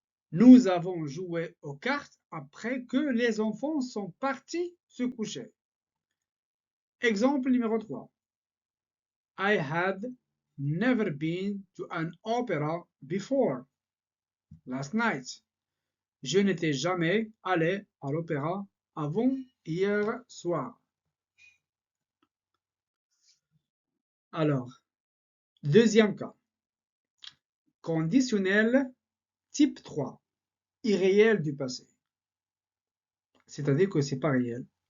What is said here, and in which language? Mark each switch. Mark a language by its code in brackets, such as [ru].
[fr] Nous avons joué aux cartes après que les enfants sont partis se coucher. Exemple numéro 3. [en] I had never been to an opera before last night. [fr] Je n'étais jamais allé à l'opéra avant hier soir. Alors, deuxième cas. Conditionnel type 3. Irréel du passé. C'est-à-dire que c'est pas réel.